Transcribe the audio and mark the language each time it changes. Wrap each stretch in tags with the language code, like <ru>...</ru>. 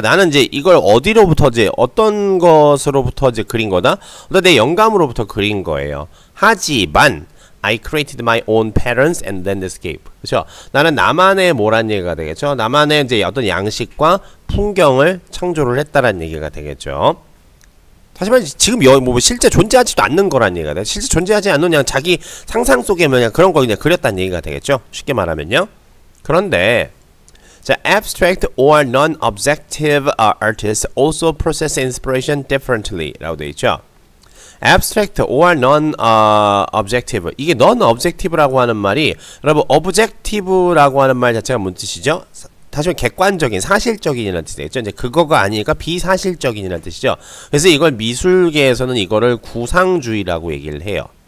<ko>나는 이제 이걸 어디로부터 이제 어떤 것으로부터 이제 그린 거다? 내 영감으로부터 그린 거예요. 하지만</ko> <en>I created my own patterns and landscape.</en> <ko>그렇죠. 나는 나만의 뭐란 얘기가 되겠죠. 나만의 이제 어떤 양식과 풍경을 창조를 했다라는 얘기가 되겠죠. 하지만 지금 뭐 실제 존재하지도 않는 거란 얘기가 돼. 실제 존재하지 않는 그냥 자기 상상 속에 그냥 그런 거 그냥 그렸다는 얘기가 되겠죠. 쉽게 말하면요. 그런데 자,</ko> <en>abstract or non-objective artists also process inspiration differently 라고 되어 있죠.</en> <ko>abstract or non-objective 이게 non-objective라고 하는 말이 여러분 objective라고 하는 말 자체가 뭔 뜻이죠? 다시 말해 객관적인, 사실적인이라는 뜻이겠죠. 이제 그거가 아니니까 비사실적인이라는 뜻이죠. 그래서 이걸 미술계에서는 이거를 구상주의라고 얘기를 해요.</ko>